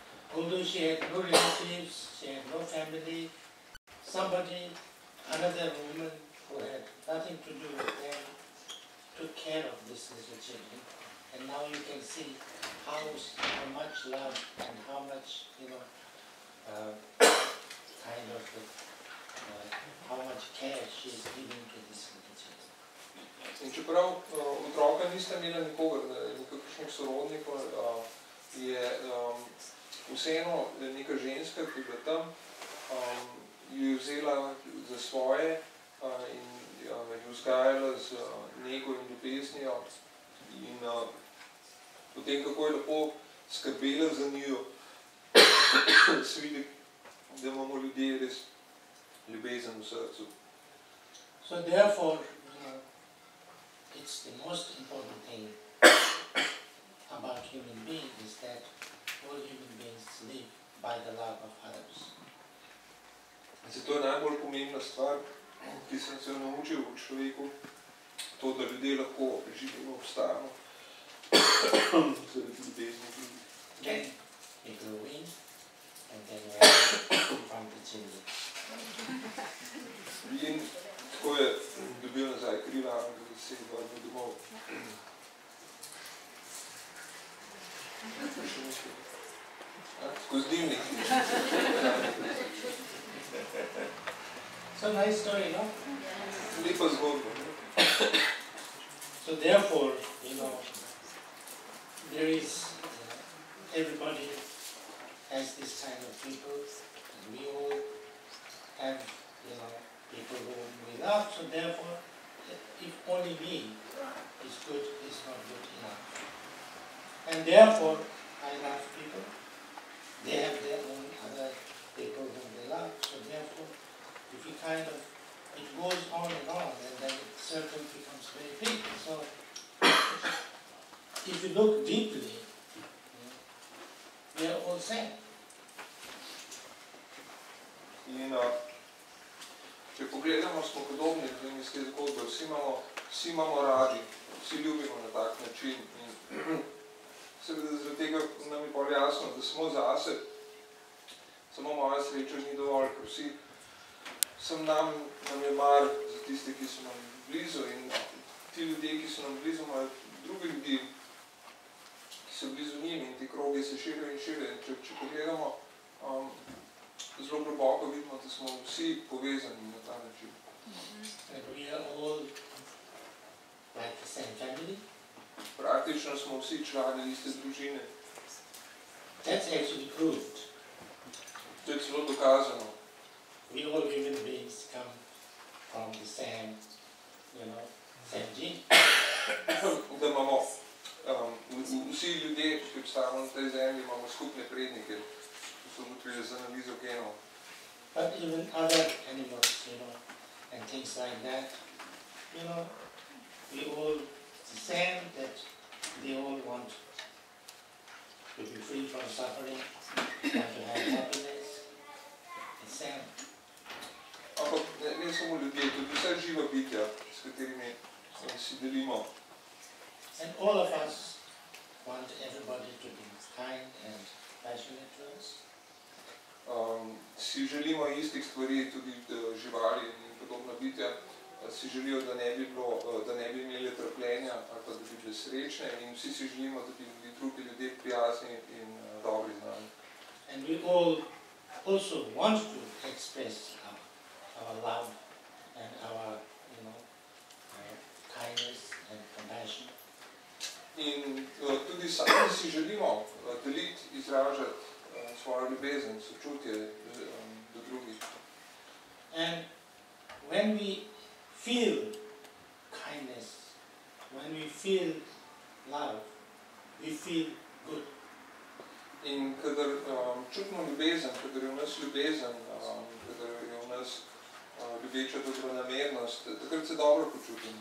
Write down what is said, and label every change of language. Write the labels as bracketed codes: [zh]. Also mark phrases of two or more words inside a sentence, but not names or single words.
[en] although she had no relatives, she had no family, somebody, another woman who had nothing to do with them, took care of these little children. And now you can see how much love and how much, how much care she is giving to these little children. [sl] In čeprav otroka niste imeli nikogar, nekakšnih sorodnikov, je vseeno neka ženska, ki je bila tam, jo je vzela za svoje in jo vzgajala z nego in ljubeznijo in potem, kako je lepo skrbela za njo, se vidi, da imamo ljudje res ljubezen v srcu. [en] So therefore, it's the most important thing about human beings is that all human beings live by the love of others. [sl] Zato je najbolj pomembna stvar, ki sem se naučil v človeku, to, da ljudje lahko živimo, obstajamo zaradi ljubezni. [en] Then we grow in and then we from the children. [sl] In tako je dobil nazaj krila, da se je vrnil domov. Skozi dimnik. [en] It's a nice story, no? [sl] Lepa zgodba. [en] So therefore, there is, everybody has this kind of people, and we all have, people whom we love, so therefore, if only me is good, is not good enough. And therefore, I love people. They have their own other people whom they love, so therefore, if you it goes on, and then the circle becomes very big. So, if you look deeply, we are all same. [sl] In če pogledamo, smo podobni iz te zgodbe, vsi imamo radi, vsi ljubimo na tak način. In seveda zaradi tega nam je bolj jasno, da samo zase, samo moja sreča ni dovolj, ker vsem nam je mar za tiste, ki so nam blizu in ti ljudje, ki so nam blizu, imajo drugi ljudi, ki so blizu njim in ti krogi se širijo in širijo. Če pogledamo, zelo globoko vidimo, da smo vsi povezani na ta način. [en] We are all like the same family. [sl] Praktično smo vsi člani iste družine. [en] That's actually proved. [sl] To je celo dokazano. [en] We all human beings come from the same, same gene. [sl] Da imamo vsi ljudje, ki obstajamo na tej zemlji, imamo skupne prednike, ki so ugotovili za analizo genov. [en] But even other animals, and things like that, we all the same, that they all want to be free from suffering, want to have happiness, the same. [sl] Ampak ne samo ljudje, tudi vse živa bitja, s katerimi si delimo. [en] And all of us want everybody to be kind and passionate to us. [sl] Si želimo istih stvari, tudi živali in podobna bitja, si želijo, da ne bi imeli trpljenja ali pa da bi bili srečne in vsi si želimo, da bi bili drugi ljudje prijazni in dobri z nami. [en] And we all also want to express our love and our, kindness and compassion. [sl] In tudi sami si želimo deliti, izražati svojo ljubezen, sočutje do drugih. [en] And when we feel kindness, when we feel love, we feel good. [sl] In kadar čutimo ljubezen, kadar je v nas ljubezen, kadar je v nas ljubeča dobronamernost, takrat se dobro počutimo.